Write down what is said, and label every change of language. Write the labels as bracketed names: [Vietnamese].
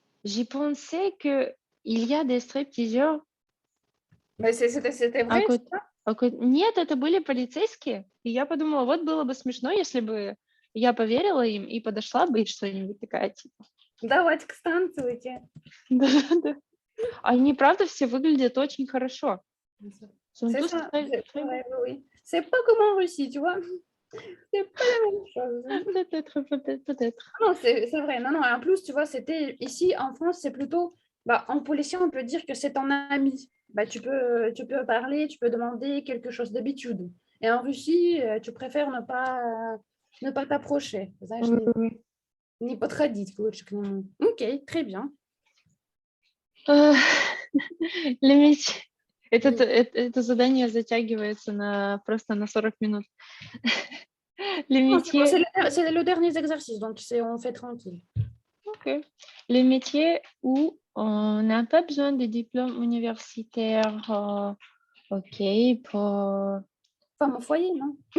[French] J'ai pensé qu'il y a des stripteaseurs. Mais c'était vrai, [Russian] Нет, это были полицейские. И я подумала, вот было бы смешно, если бы я поверила им и подошла бы и что-нибудь такая, типа. Давайте-ка станцуйте. Да. Они, правда, все выглядят очень хорошо. [French] C'est ça. Oui. C'est pas comme en Russie, tu vois. C'est pas la même chose. Peut-être. Non, c'est vrai. Non, non. En plus, tu vois, c'était ici en France, c'est plutôt. Bah, en policier, on peut dire que c'est ton ami. Bah, tu peux parler, tu peux demander quelque chose d'habitude. Et en Russie, tu préfères ne pas t'approcher. [Russian] Знаешь, [French] Oui. [Russian] не подходить лучше к нему. [French] Окей, très bien. Les métiers. [Russian] Это задание затягивается просто на 40 минут. [French] Les métiers... C'est le dernier exercice, donc on fait tranquille. Ok. Les métiers où on n'a pas besoin de diplôme universitaire, ok, pour... Femme au foyer, non?